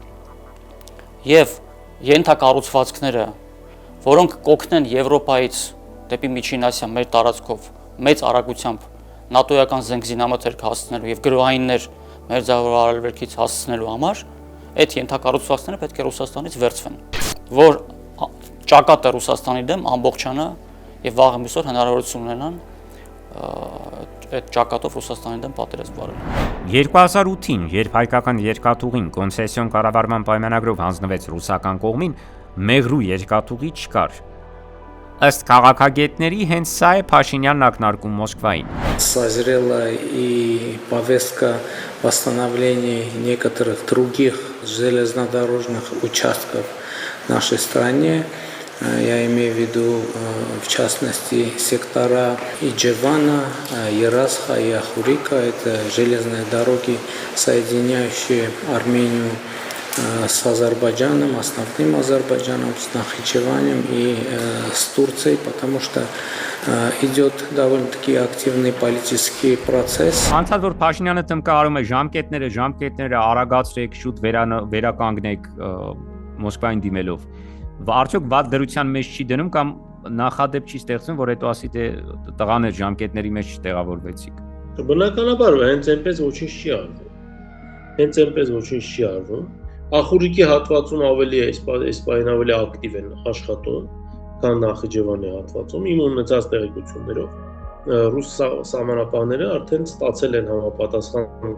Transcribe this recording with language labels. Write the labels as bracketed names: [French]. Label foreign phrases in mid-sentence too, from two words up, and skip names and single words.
[Armenian] եւ ենթակառուցվածքները, որոնք կօգնեն Եվրոպայից դեպի Միջին Ասիա մեր տարածքով մեծ արագությամբ նատոյական զենք զինամթերք հասցնելու եւ գրոհայիններ մեր զավարալվերքից հասցնելու համար այդ ենթակառուցվածքները պետք է Ռուսաստանից վերցվեն, որ ճակատը Ռուսաստանի դեմ ամբողջանա եւ վաղ մյուսօր հնարավորություն ունենան այդ ճակատով Ռուսաստանի դեմ պատերազմ վարել։ 2008-ին, երբ հայկական երկաթուղին կոնցեսիոն կառավարման պայմանագրով հանձնվեց ռուսական կողմին, մեղրու երկաթուղի չկար։ Ըստ քաղաքագետների հենց սա է Փաշինյանն ակնարկում Մոսկվային։ [Russian] Созрела и повестка восстановления некоторых других железнодорожных участков в нашей стране. Я имею в виду, в частности, сектора Иджевана, Ерасха и Ахурика. Это железные дороги, соединяющие Армению с Азербайджаном, основным Азербайджаном, с Нахичеванием и с Турцией, потому что идет довольно-таки активный политический процесс. [Armenian] Անցած որ Փաշինյանը տնկարում է ժամկետները արագացրեք, շուտ վերականգնեք Մոսկվային դիմելով։ Արդյոք վատ դրության մեջ չի դնում կամ նախադեպ չի ստեղծում, որ հետո ասի թե տղաներ ժամկետների մեջ չտեղավորվեցիք։ Բնականաբար հենց այնպես ոչինչ չի արվում։ Ախուրիկի հատվածում ավելի ավելի ակտիվ են աշխատում, քան Նախիջևանի հատվածում։ Իմ ունեցած տեղեկություններով ռուս սահմանապահները արդեն ստացել են համապատասխան